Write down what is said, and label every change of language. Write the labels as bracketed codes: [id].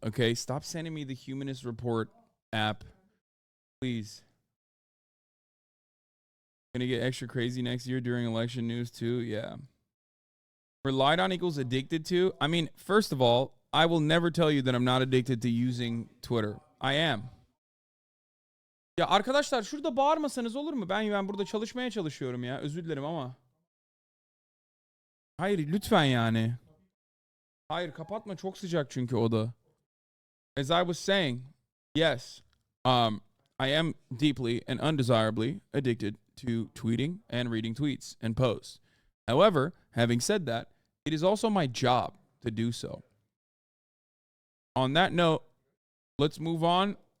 [en] Okay, stop sending me the Humanist Report app. Please. Gonna get extra crazy next year during election news too? Yeah. Relied on equals addicted to? I mean, first of all, I will never tell you that I'm not addicted to using Twitter. I am. [tr] Ya arkadaşlar şurada bağırmasanız olur mu? Ben burada çalışmaya çalışıyorum ya. Özür dilerim ama. Hayır lütfen yani. Hayır kapatma çok sıcak çünkü oda. [en] As I was saying, yes, I am deeply and undesirably addicted to tweeting and reading tweets and posts. However, having said that, it is also my job to do so. On that note, let's move on.